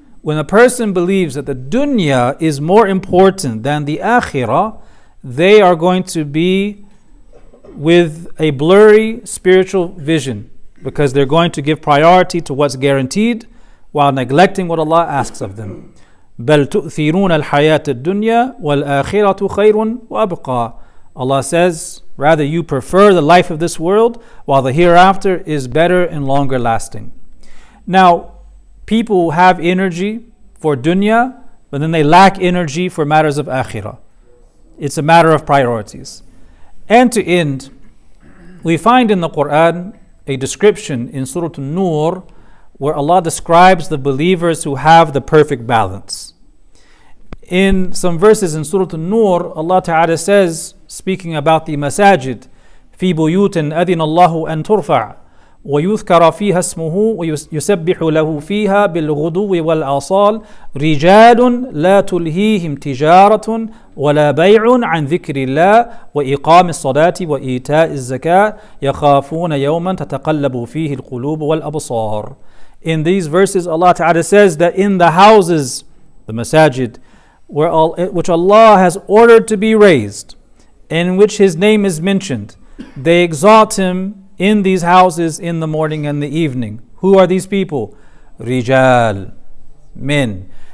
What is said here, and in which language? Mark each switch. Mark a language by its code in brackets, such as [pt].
[en] When a person believes that the dunya is more important than the akhirah, they are going to be with a blurry spiritual vision because they're going to give priority to what's guaranteed while neglecting what Allah asks of them. [ar] بل تؤثرون الحياة الدنيا والآخرة خير وأبقى. [en] Allah says, rather you prefer the life of this world while the hereafter is better and longer lasting. Now, people have energy for dunya, but then they lack energy for matters of akhirah. It's a matter of priorities. And to end, we find in the Quran a description in Surah An-Nur where Allah describes the believers who have the perfect balance. In some verses in Surah An-Nur, Allah Ta'ala says, speaking about the masajid, [ar] في بيوت أذن الله أن ترفع ويذكر فيها اسمه ويسبح له فيها بالغدو والآصال رجال لا تلهيهم تجارة ولا بيع عن ذكر الله وإقام الصلاة وإيتاء الزكاة يخافون يوما تتقلب فيه القلوب والأبصار. [en] In these verses, Allah Ta'ala says that in the houses, the masajid, which Allah has ordered to be raised, in which His name is mentioned, they exalt Him in these houses in the morning and the evening. Who are these people? Rijal, men.